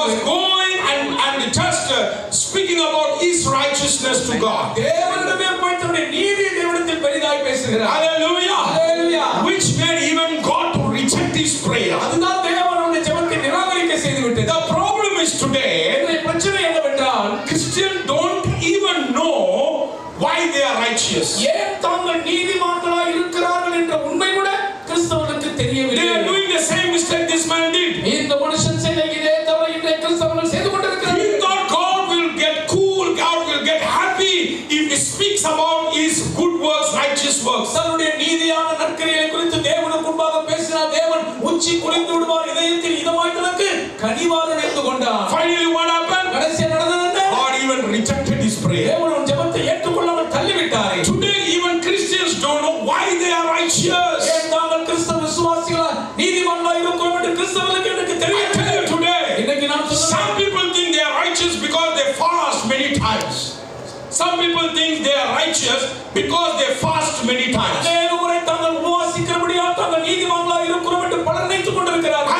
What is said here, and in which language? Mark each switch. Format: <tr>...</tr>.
<en>was going and just speaking about his righteousness to God.</en> <ta>தேவனிடமே போய் தன்னுடைய நீதியை தேவனிடத்தில் பெரிதாய் பேசுகிறார்.</ta> <en>Hallelujah. Hallelujah. Which made even God to reject his prayer.</en> <ta>அதுதான் தேவனுடைய ஜெபத்தை நிராகரிக்க செய்து விட்டது.</ta> <en>The problem is today,</en> <ta>பிரச்சனை என்னவென்றால்</ta> <en>Christians don't even know why they are righteous.</en> <ta>ஏன் தாங்கள் நீதிமான்களாய் இருக்கிறார்கள் என்ற உண்மை கூட கிறிஸ்தவர்களுக்கு தெரியவில்லை.</ta> <en>They are doing the same mistake this man did.</en> <ta>இந்த மனுஷன் செய்த இதே தவறை இன்றைய கிறிஸ்தவர்கள் செய்து கொண்டிருக்கிறார்கள்.</ta> <en>He thought God will get cool, God will get happy if he speaks about his good works, righteous works.</en> <ta>தன்னுடைய நீதியான நற்கிரியைகளை குறித்து தேவனுக்கு முன்பாக பேசினார், தேவன் உச்சி குளிர்ந்து விடுவார், இதயத்தில் இதமாய் தனக்கு கனிவாக நினைத்து கொண்டார்.</ta> <en>Finally what happened?</en> <ta>கடைசியா நடந்தது என்ன?</ta> <en>God even rejected his prayer.</en> <ta>தேவன் ஜெபத்தை ஏற்றுக்கொள்ளாமல் தள்ளிவிட்டார்.</ta> <en>Today even Christians don't know why they are righteous.</en> <ta>ஏன் தாங்கள் கிறிஸ்தவ விசுவாசிகளா நீதிமான்களாய் இருக்கிறோம் என்று கிறிஸ்தவர்களுக்கு எனக்கு தெரியவில்லை.</ta> <en>Today</en> <ta>இன்னைக்கு நான் சொல்றேன்,</ta> <en>some people think they are righteous because they fast many times. Some people think they are righteous because they fast many times.</en> <ta>அநேக முறை தாங்கள் உபவாசிக்கிறபடியால் தாங்கள் நீதிமான்களாய் இருக்கிறோம் என்று பலர் நினைத்துக் கொண்டிருக்கிறார்கள்.</ta>